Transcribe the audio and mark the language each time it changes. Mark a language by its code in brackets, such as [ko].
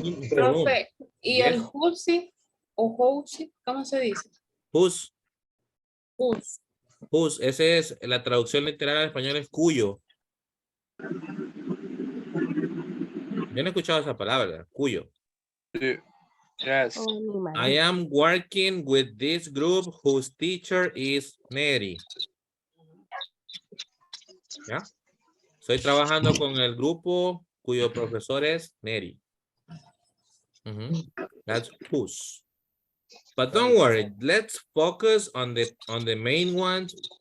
[es] profe, y el who'sy o who'sy, ¿cómo se dice? [en] Whose. Whose. [es] Whose, esa es la traducción literal al español, es cuyo. Yo no he escuchado esa palabra, cuyo. [en] Yes. I am working with this group whose teacher is Neri. [es] ¿Ya? Estoy trabajando con el grupo cuyo profesor es Neri. [en] That's whose. But don't worry, let's focus on the main ones.